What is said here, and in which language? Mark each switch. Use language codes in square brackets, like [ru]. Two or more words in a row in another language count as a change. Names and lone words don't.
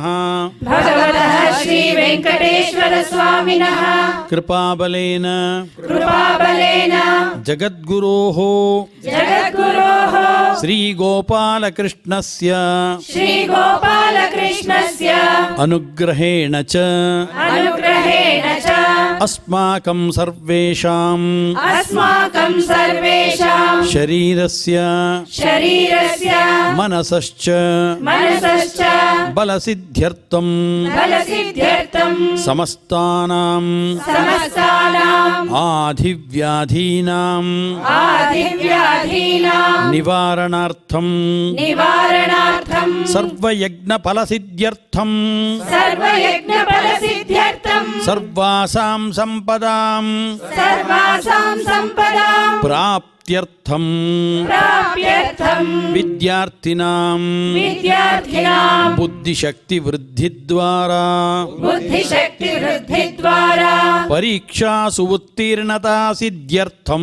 [sa] ಭಗವತಃ ಶ್ರೀ ವೆಂಕಟೇಶ್ವರ ಸ್ವಾಮಿನಃ ಕೃಪಾಬಲೇನ ಕೃಪಾಬಲೇನ ಜಗದ್ಗುರೋಃ ಜಗದ್ಗುರೋಃ ಶ್ರೀ ಗೋಪಾಲಕೃಷ್ಣಸ್ಯ ಶ್ರೀ ಗೋಪಾಲಕೃಷ್ಣಸ್ಯ ಅನುಗ್ರಹೇಣ ಚ ಅನುಗ್ರಹೇಣ ಚ ಅಸ್ಮಾಕಂ ಸರ್ವೇಷಾಂ ಅಸ್ಮಾಕಂ ಸರ್ವೇಷಾಂ ಶರೀರಸ್ಯ ಶರೀರಸ್ಯ ಮನಸಶ್ಚ ಮನಸಶ್ಚ ಬಲಸಿದ್ಧ್ಯರ್ಥಂ ಬಲಸಿದ್ಧ್ಯರ್ಥಂ ಸಮಸ್ತಾನಾಂ ಸಮಸ್ತಾನಾಂ ಆಧಿವ್ಯಾಧೀನಾಂ ಆದಿವ್ಯಾಧೀನಾಂ ನಿವಾರಣಾರ್ಥಂ ನಿವಾರಣಾರ್ಥಂ ಸರ್ವಯಜ್ಞ ಫಲಸಿದ್ಧ್ಯರ್ಥಂ ಸರ್ವಯಜ್ಞ ಫಲಸಿದ್ಧ್ಯರ್ಥಂ ಸರ್ವಾಸಾಂ ಸಂಪದಾಂ ಸರ್ವಾಸಾಂ ಸಂಪದಾಂ ಪ್ರಾಪ್ತ್ಯರ್ಥಂ ಪ್ರಾಪ್ಯರ್ಥಂ ವಿದ್ಯಾರ್ಥಿನಾಂ ವಿದ್ಯಾರ್ಥಿನಾಂ ಬುದ್ಧಿಶಕ್ತಿ ವೃದ್ಧಿದ್ವಾರಾ ಬುದ್ಧಿಶಕ್ತಿ ವೃದ್ಧಿದ್ವಾರಾ ಪರೀಕ್ಷಾಸು ಉತ್ತೀರ್ಣತಾ ಸಿದ್ಧ್ಯರ್ಥಂ